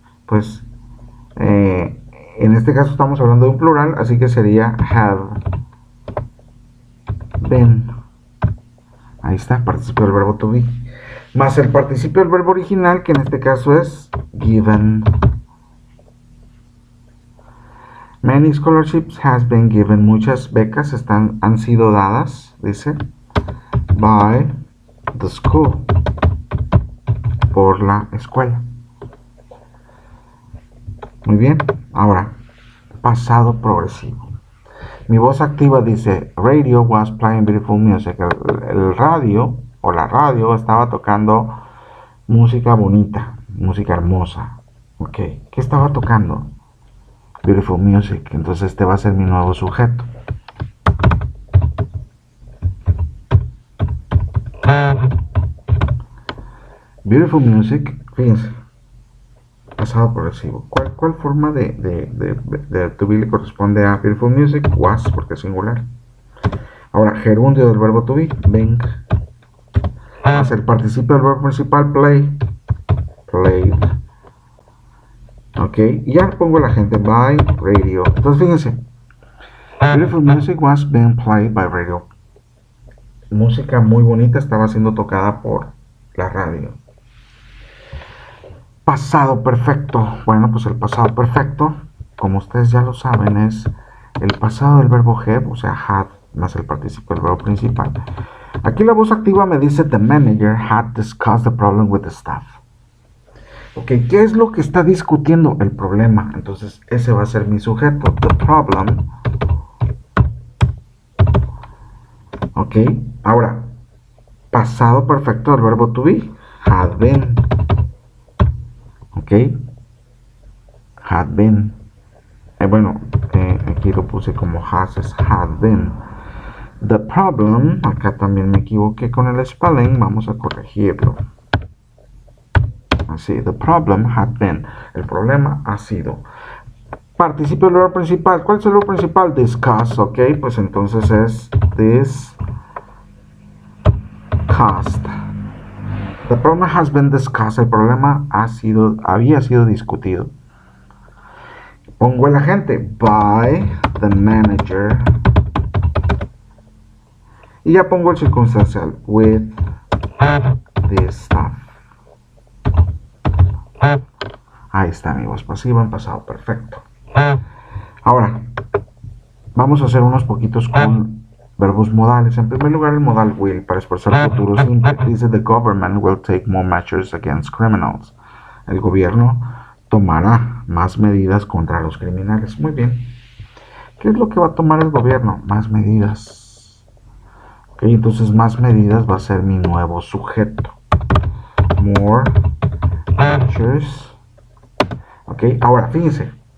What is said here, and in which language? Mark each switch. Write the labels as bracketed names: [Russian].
[Spanish] Pues, en este caso estamos hablando de un plural, así que sería have been. Ahí está, participio del verbo to be. Más el participio del verbo original, que en este caso es given. [English] Many scholarships has been given. [Spanish] Muchas becas han sido dadas, dice, [English] by the school. [Spanish] Por la escuela. Muy bien, ahora, pasado progresivo. Mi voz activa dice, [English] radio was playing beautiful music. [Spanish] El radio o la radio estaba tocando música bonita, música hermosa. Ok, ¿qué estaba tocando? [English] Beautiful music. [Spanish] Entonces este va a ser mi nuevo sujeto. [English] Beautiful music, [Spanish] fíjense, pasado progresivo. ¿Cuál forma de to be le corresponde a beautiful music? Was, porque es singular. Ahora, gerundio del verbo to be, being. Más el participio del verbo principal, play, played. Ok, y ya pongo la gente [English] by radio. [Spanish] Entonces fíjense, [English] beautiful music was being played by radio. [Spanish] Música muy bonita estaba siendo tocada por la radio. Pasado perfecto. Bueno, pues el pasado perfecto, como ustedes ya lo saben, es el pasado del verbo have, o sea, had, más el participio del verbo principal. Aquí la voz activa me dice, [English] the manager had discussed the problem with the staff. [Spanish] Ok, ¿qué es lo que está discutiendo? El problema. Entonces, ese va a ser mi sujeto, [English] the problem. [Spanish] Ok, ahora, pasado perfecto del verbo to be, [English] had been. [Spanish] Ok, [English] had been. [Spanish] Aquí lo puse como has, es had been. [English] The problem, [Spanish] acá también me equivoqué con el spelling, vamos a corregirlo. [English] Así, the problem had been. [Spanish] El problema ha sido. Participio del verbo principal. ¿Cuál es el verbo principal? Discuss, ok, pues entonces es discussed. [English] The problem has been discussed. [Spanish] El problema había sido discutido. Pongo el agente [English] by the manager. [Spanish] Y ya pongo el circunstancial [English] with the staff. [Spanish] Ahí está mi voz pasiva en pasado perfecto. Ahora, vamos a hacer unos poquitos con verbos modales. En primer lugar, el modal will, para expresar futuro simple. Dice, [English] the government will take more measures against criminals. [Spanish] El gobierno tomará más medidas contra los criminales. Muy bien. ¿Qué es lo que va a tomar el gobierno? Más medidas. Ok, entonces más medidas va a ser mi nuevo sujeto. [English] More measures. Ok, [Spanish] ahora fíjense.